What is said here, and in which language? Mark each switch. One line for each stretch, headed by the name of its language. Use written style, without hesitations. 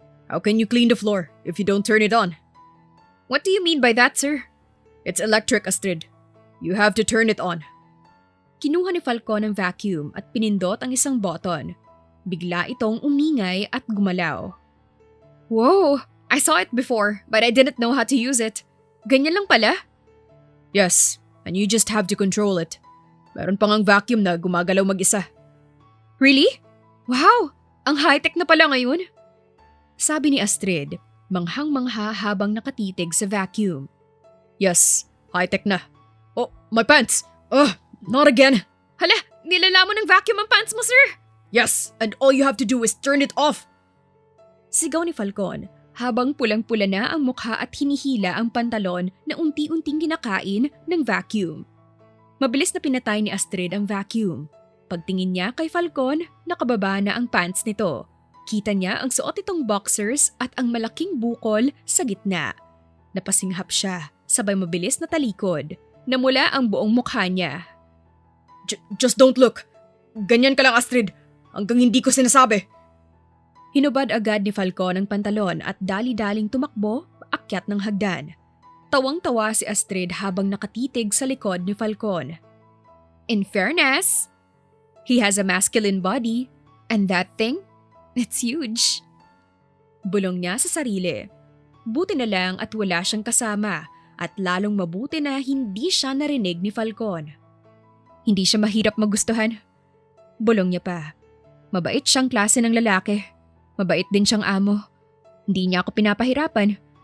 English: How can you clean the floor if you don't turn it on? "What do you mean by that, sir?" It's electric, Astrid. You have to turn it on.
Filipino: Kinuha ni Falcon ang vacuum at pinindot ang isang button. Bigla itong umingay at gumalaw. "Whoa!
English: I saw it before but I didn't know how to use it.
Filipino: Ganyan lang pala?"
English: Yes, and you just have to control it.
Filipino: Meron pang ang vacuum na gumagalaw mag-isa.
English: "Really? Wow!
Filipino: Ang high-tech na pala ngayon." Sabi ni Astrid, manghang-mangha habang nakatitig sa vacuum.
English: Yes, high-tech na. Oh, my pants! Ugh, not again!
Filipino: "Hala, nilala mo ng vacuum ang pants mo, sir!"
English: Yes, and all you have to do is turn it off!
Filipino: Sigaw ni Falcon habang pulang-pula na ang mukha at hinihila ang pantalon na unti-unting kinakain ng vacuum. Mabilis na pinatay ni Astrid ang vacuum. Pagtingin niya kay Falcon, nakababa na ang pants nito. Kita niya ang suot itong boxers at ang malaking bukol sa gitna. Napasinghap siya, sabay mabilis na talikod. Namula ang buong mukha niya.
English: Just don't look.
Filipino: Ganyan ka lang, Astrid. Hanggang hindi ko sinasabi. Hinubad agad ni Falcon ang pantalon at dali-daling tumakbo paakyat ng hagdan. Tawang-tawa si Astrid habang nakatitig sa likod ni Falcon.
English: In fairness, he has a masculine body and that thing, it's huge.
Filipino: Bulong niya sa sarili. Buti na lang at wala siyang kasama at lalong mabuti na hindi siya narinig ni Falcon. Hindi siya mahirap magustuhan. Bulong niya pa. Mabait siyang klase ng lalaki. Mabait din siyang amo. Hindi niya ako pinapahirapan.